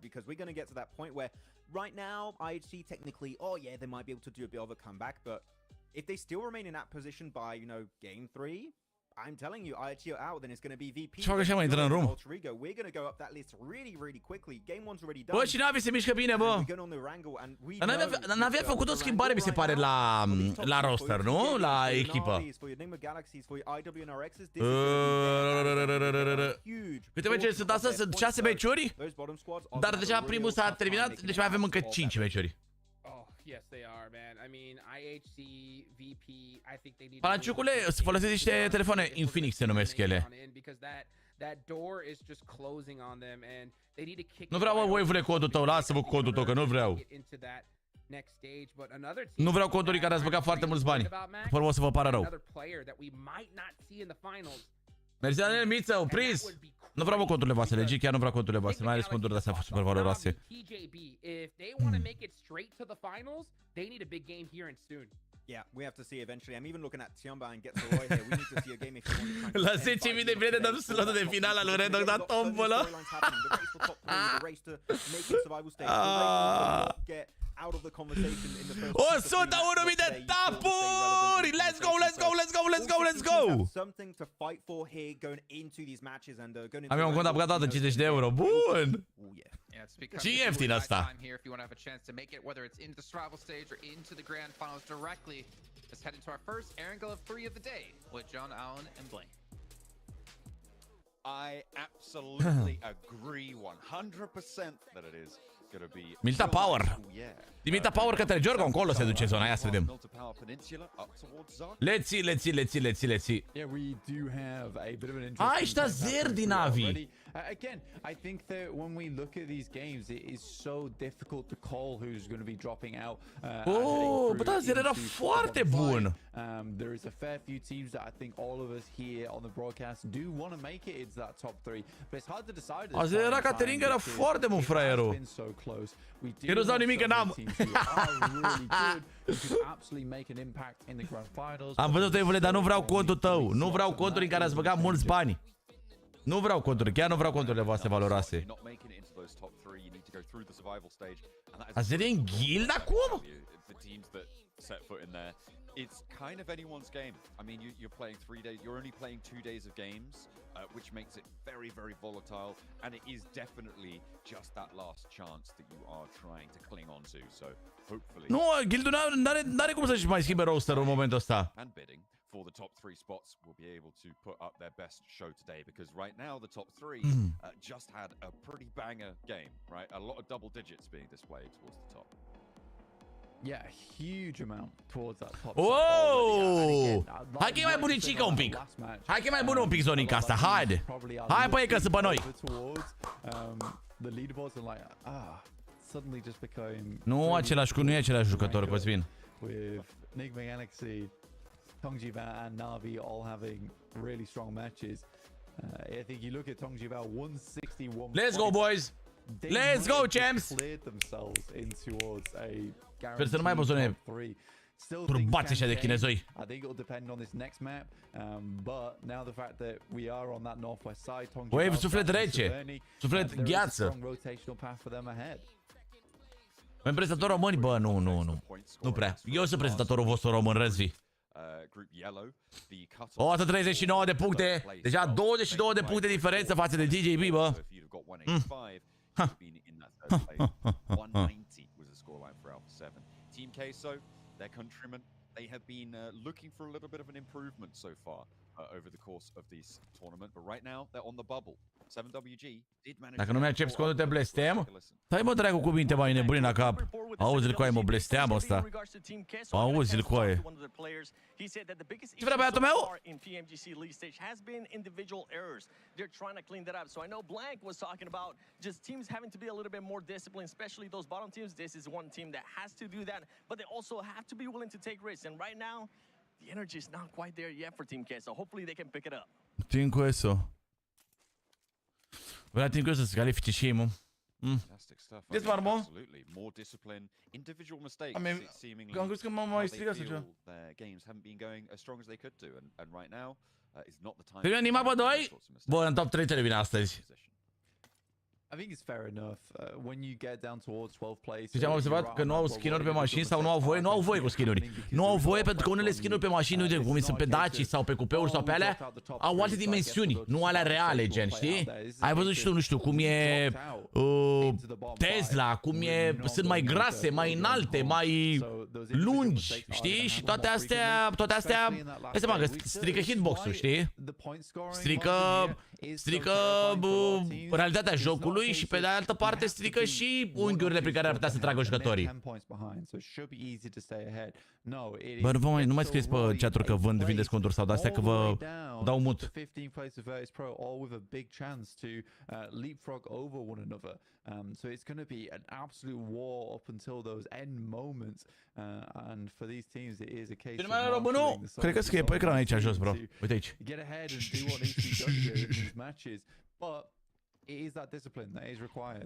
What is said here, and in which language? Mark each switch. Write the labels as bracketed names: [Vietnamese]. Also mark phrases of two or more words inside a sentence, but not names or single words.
[English] Because we're going to get to that point where right now, IHC technically, oh yeah, they might be able to do a bit of a comeback, but if they still remain in that position by, you know, game 3, I'm telling you, IHC are out, then it's going to be VP. We're going to go up that list really, really quickly. Game 1's already done. [Romanian] Bă, și Navi se mișcă bine, bă. Dar n-avea făcut o schimbare, mi se pare, la roster, nu? La echipă. Uite, bă, ce sunt astea? Sunt 6 meciuri? Dar deja primul s-a terminat, deci mai avem încă 5 meciuri. [English] Yes, they are, man. I mean, IHC, VP, I think they need [Romanian] Palanciucule, să folosesc niște telefoane Infinix se numesc ele. Nu vreau, mă, Wave-ule, codul tău, lasă-mă codul tău, că nu vreau. Nu vreau coduri care ați băgat foarte mulți bani. Până o să vă pară rău. Mersi, Daniel Miță, opriți! Nu vreau conturile voastre, legit, chiar nu vreau conturile voastre, mai ales conturile astea super valoroase. [English] Yeah, we have to see eventually. I'm even looking at Tiamba and Get Roy here. We need to see a game if you want to. [Romanian] La 10.000 de bilete dăm slotul de final al lui Redox, dar tombolă. [English] The race to make it survival stage. The race to get out of the conversation in the first. [Romanian] 101.000 de tapuri! [English] Let's go, let's go, let's go, let's go, let's go! Something to fight for here going into these matches and going into. [Romanian] Am eu un cont apucat toată 50 de euro. Bun! Ce ieftin asta? [English] Let's head into our first Erangel of 3 of the day with John Allen and Blaine. I absolutely agree 100% that it is gonna be Milta Power. [Romanian] Dimita Power către Giorgio, încolo se duce zona, ia să vedem. [English] Let's see, let's see, let's see, let's see, let's see. Yeah, we do have a bit of an interesting. [Romanian] Ai, ăștia zer din Navi. [English] Again, I think that when we look at these games, it is so difficult to call who's going to be dropping out. [Romanian] Bă, da, zer era foarte bun. [English] There is a fair few teams that I think all of us here on the broadcast do want to make it into that top 3, but it's hard to decide. [Romanian] Azi era Cateringa, era foarte bun fraierul. Eu nu-ți dau nimic, că n-am. Am văzut, Evule, dar nu vreau contul tău. Nu vreau conturi în care ați băgat mulți bani. Nu vreau conturi, chiar nu vreau conturile voastre valoroase. Azi e în guild acum? [English] It's kind of anyone's game. I mean, you're playing 3 days. You're only playing 2 days of games, which makes it very, very volatile. And it is definitely just that last chance that you are trying to cling on to. So hopefully. [Romanian] Nu, guildul n-are cum să-și mai schimbe rosterul în momentul ăsta. [English] And bidding for the top 3 spots will be able to put up their best show today, because right now the top 3 just had a pretty banger game, right? A lot of double digits being displayed towards the top. Yeah, a huge amount towards that top. Oh! [Romanian] Hai că e mai bun în Cica un pic. Hai că e mai bun un pic zonica asta. Haide. Hai pe ei că sunt pe noi. Nu nu e același jucător, Cosmin. [English] With Nigma, Galaxy, Tongjiba and Navi all having really strong matches. I think you look at Tongjiba 161. Let's go, boys. Let's go, champs. Cleared themselves in towards a [Romanian] Sper să nu mai băzone turbați așa de chinezoi. [English] I think it'll depend on this next map, but now the fact that we are on that northwest side, [Romanian] Wave, suflet rece, suflet gheață. Mai prezentator români? Bă, nu. Nu prea. Eu sunt prezentatorul vostru român, Răzvi. 139 de puncte. Deja 22 de puncte diferență față de DJB, bă. [English] Team Queso, their countrymen, they have been looking for a little bit of an improvement so far over the course of this tournament, but right now they're on the bubble. 7WG did manage. [Romanian] Dacă nu mi-accept scondul de blestem, stai mă dracu cuvinte mai nebuni la cap. Auzi-l cu aia, mă, blesteam ăsta. Auzi-l cu aia. Ce vrea băiatul meu? [English] In PMGC league stage has been individual errors. They're trying to clean that up. So I know Blank was talking about just teams having to be a little bit more disciplined, especially those bottom teams. This is one team that has to do that, but they also have to be willing to take risks. And right now, the energy is not quite there yet for Team Queso. Hopefully they can pick it up. Team Queso. [Romanian] Vrea Team Queso să se califice și ei, mă. [English] Yes, Marmo. Absolutely. More discipline, individual mistakes. [Romanian] Am crezut că m-am mai strigat sau ceva. [English] Their games haven't been going as strong as they could do, and right now is not the time. [Romanian] Pe Nigma, bă, 2? Bă, în top 3 vine astăzi. [English] I think it's fair enough when you get down towards 12th place. [Romanian] Deci am observat că nu au skin-uri pe mașini sau nu au voie, nu au voie cu skin-uri. Nu au voie pentru că unele skin-uri pe mașini, uite, cum sunt pe Daci sau pe cupeuri sau pe alea, au alte dimensiuni, nu alea reale, gen, știi? Ai văzut și tu, nu știu, cum e Tesla, cum e, sunt mai grase, mai înalte, mai lungi, știi? Și toate astea, hai seama că strică hitbox-ul, știi? Strică realitatea jocului și pe de altă parte strică și unghiurile prin care ar putea să tragă jucătorii. Bă, nu mai scrieți pe chat-uri că vindeți conturi sau de-astea că vă dau mut. [English] So it's going to be an absolute war up until those end moments, and for these teams it is a case of [Romanian] românul. Cred că scrie pe ecran aici jos, bro. Uite aici. [English] Get ahead and do what needs to be done here in these matches, but it is that discipline that is required.